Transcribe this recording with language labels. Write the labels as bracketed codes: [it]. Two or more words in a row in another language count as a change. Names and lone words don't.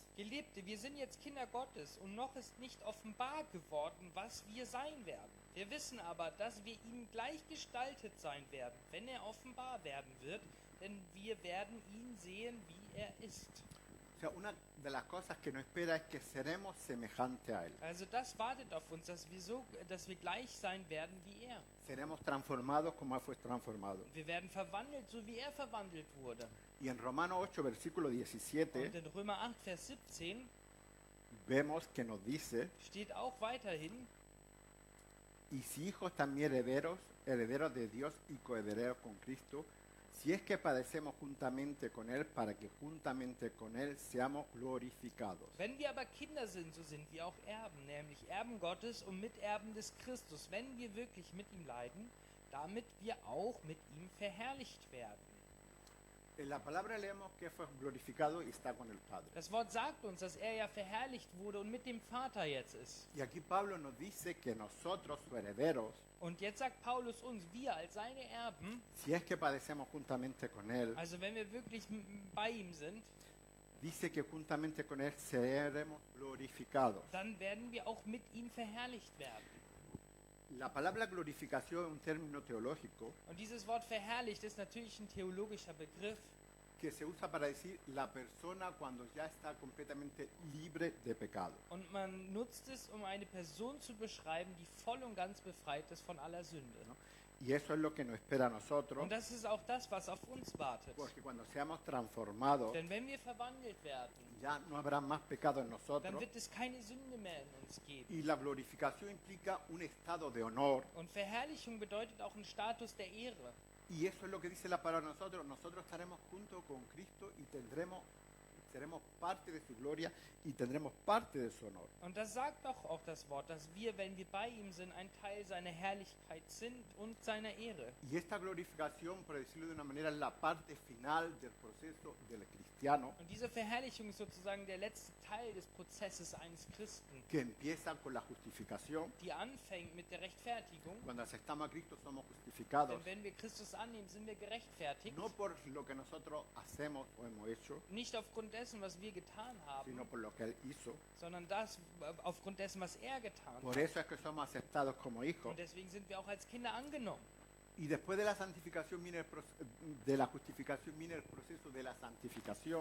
[de] Geliebte, wir sind jetzt Kinder Gottes und noch ist nicht offenbar geworden, was wir sein werden. Wir wissen aber, dass wir ihm gleichgestaltet sein werden, wenn er offenbar werden wird, denn wir werden ihn sehen, wie er ist. [es] O sea, una de las cosas que nos espera es que seremos semejantes a Él. [de] Also das wartet auf uns, dass wir gleich sein werden wie er. [es] Seremos transformados como Él fue transformado. [de] Wir werden verwandelt, so wie er verwandelt wurde. [es] Y en Romanos 8, versículo [de] Und 17, in Römer 8, Vers 17 [es] vemos que nos dice, [de] steht auch weiterhin, [es] y si hijos también herederos, herederos de Dios y coherederos con Cristo, si es que padecemos juntamente con Él, para que juntamente con Él seamos glorificados. [de] wenn wir aber Kinder sind, so sind wir auch Erben, nämlich Erben Gottes und Miterben des Christus, wenn wir wirklich mit ihm leiden, damit wir auch mit ihm verherrlicht werden. [es] En la palabra leemos que fue glorificado y está con el Padre. [de] Das Wort sagt uns, dass er ja verherrlicht wurde und mit dem Vater jetzt ist. [es] Y aquí Pablo nos dice que nosotros, sus herederos, [de] Und jetzt sagt Paulus uns, wir als seine Erben, [es] si es que padecemos juntamente con Él, [de] also wenn wir wirklich bei ihm sind, [es] dice que juntamente con Él seremos glorificados. [de] dann werden wir auch mit ihm verherrlicht werden. [es] La palabra glorificación es un término teológico [de] Und dieses Wort verherrlicht ist natürlich ein theologischer Begriff, [es] que se usa para decir la persona cuando ya está completamente libre de pecado. [de] und man nutzt es, um eine Person zu beschreiben, die voll und ganz befreit ist von aller Sünde. [es] ¿No? Y eso es lo que nos espera a nosotros, [de] Und das ist auch das, was auf uns wartet. [es] porque cuando seamos transformados, [de] Denn wenn wir verwandelt werden, [es] ya no habrá más pecado en [de] dann [es] nosotros. [de] wird es keine Sünde mehr in uns geben. [es] Y la glorificación implica un estado de honor. [de] Und Verherrlichung bedeutet auch einen Status der Ehre. [es] Y eso es lo que dice la palabra a nosotros. Nosotros estaremos junto con Cristo y seremos parte de su gloria y tendremos parte de su honor. [de] Und das sagt doch auch das Wort, dass wir, wenn wir bei ihm sind, ein Teil seiner Herrlichkeit sind und seiner Ehre. [es] Y esta glorificación, por decirlo de una manera, es la parte final del proceso del cristiano, [de] Und diese Verherrlichung ist sozusagen der letzte Teil des Prozesses eines Christen, [es] que empieza con la justificación. [de] die anfängt mit der Rechtfertigung. [es] Cuando aceptamos a Cristo somos justificados, [de] Denn wenn wir Christus annehmen, sind wir gerechtfertigt. [es] no por lo que nosotros hacemos o hemos hecho, [de] Nicht aufgrund dessen, was wir getan haben, [es] sino por lo que Él hizo. [de] sondern aufgrund dessen, was er getan [es] Por [de] hat. [es] eso es que somos aceptados como hijos. [de] Und deswegen sind wir auch als Kinder angenommen. [es] Y después de la santificación viene de la justificación viene el proceso de la santificación,